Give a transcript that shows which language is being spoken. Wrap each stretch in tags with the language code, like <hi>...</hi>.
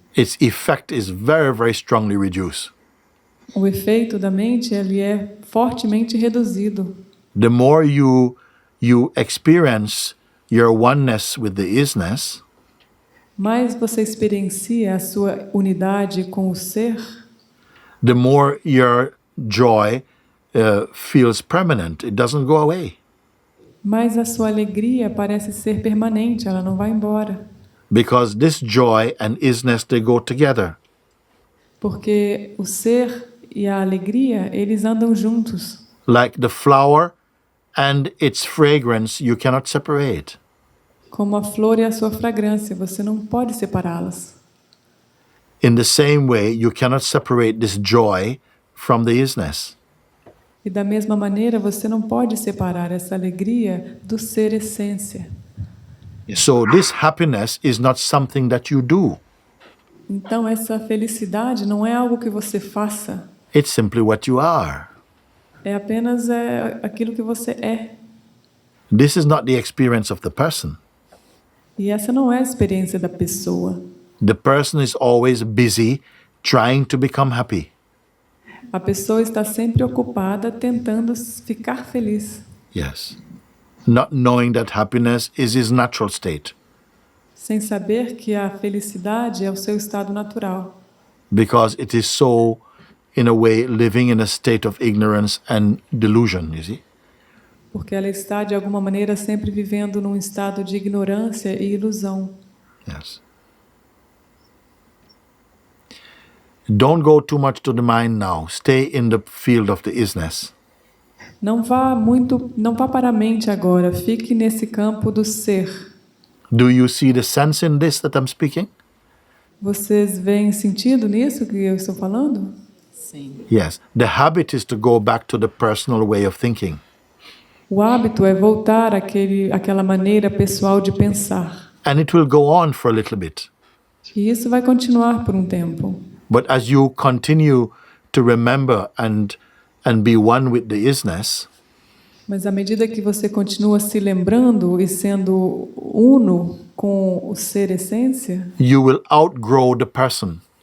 <en>its effect is very, very strongly reduced.</en> <pt>o efeito da mente ele é fortemente reduzido.</pt> <en>The more you experience your oneness with the isness,</en> <pt>Mais você experiencia a sua unidade com o ser,</pt> <en>the more your joy feels permanent. It doesn't go away.</en> <pt>mais a sua alegria parece ser permanente, ela não vai embora.</pt> <en>Because this joy and isness, they go together.</en> <pt>Porque o ser e a alegria, eles andam juntos.</pt> <en>Like the flower and its fragrance, you cannot separate.</en> <pt>Como a flor e a sua fragrância, você não pode separá-las.</pt> <en>In the same way, you cannot separate this joy from the isness.</en> <pt>E da mesma maneira, você não pode separar essa alegria do ser essência.</pt> <en>So this happiness is not something that you do.</en> <pt>Então, essa felicidade não é algo que você faça.</pt> <en>It's simply what you are.</en> <pt>É apenas aquilo que você é.</pt> <en>This is not the experience of the person.</en> <pt>E essa não é a experiência da pessoa.</pt> <en>The person is always busy trying to become happy.</en> <pt>A pessoa está sempre ocupada tentando ficar feliz.</pt> <en>Yes. Not knowing that happiness is his natural state.</en> <pt>Sem saber que a felicidade é o seu estado natural.</pt> <en>Because it is so, in a way, living in a state of ignorance and delusion, you see?</en> <pt>Porque ela está, de alguma maneira, sempre vivendo num estado de ignorância e ilusão.</pt> <en>Yes. Don't go too much to the mind now. Stay in the field of the isness.</en> <pt>Não vá para a mente agora. Fique nesse campo do ser.</pt> <en>Do you see the sense in this that I'm speaking?</en> <pt>Vocês veem sentido nisso que eu estou falando? Sim.</pt> <en>Yes. The habit is to go back to the personal way of thinking.</en> <pt>O hábito é voltar àquela maneira pessoal de pensar.</pt> <en>And it will go on for a little bit.</en> <pt>E isso vai continuar por um tempo.</pt> <en>But as you continue to remember and be one with the isness,</en> <pt>mas à medida que você continua se lembrando e sendo uno com o ser essência,</pt> <en>you will outgrow the person.</en>